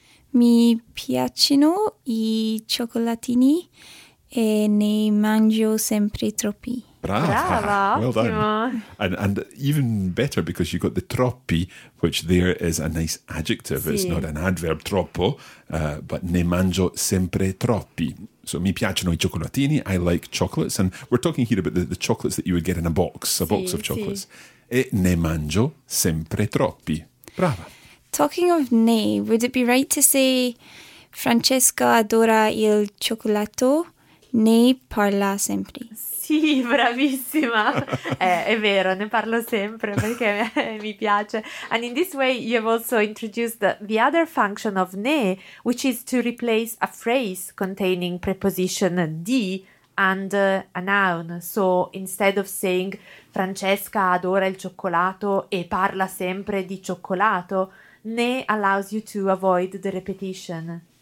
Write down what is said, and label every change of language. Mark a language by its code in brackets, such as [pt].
[it] Mi piacciono I cioccolatini e ne mangio sempre troppi. Brava, [en] well done. And even better because you got the troppi, which there is a nice adjective. [it] Sì. [en] It's not an adverb, troppo, but [it] ne mangio sempre troppi. [en] So [it] mi piacciono I cioccolatini, [en] I like chocolates. And we're talking here about the chocolates that you would get in a box, a [it] sì, [en] box of chocolates. [it] Sì. E ne mangio sempre troppi. Brava. [en] Talking of ne, would it be right to say [it] Francesca adora il cioccolato, ne parla sempre? Sì, bravissima, è vero, ne parlo sempre perché mi piace. [en] And in this way you have also introduced the other function of ne, which is to replace a phrase containing preposition di and a noun. So instead of saying [it] Francesca adora il cioccolato e parla sempre di cioccolato, [en] ne allows you to avoid the repetition.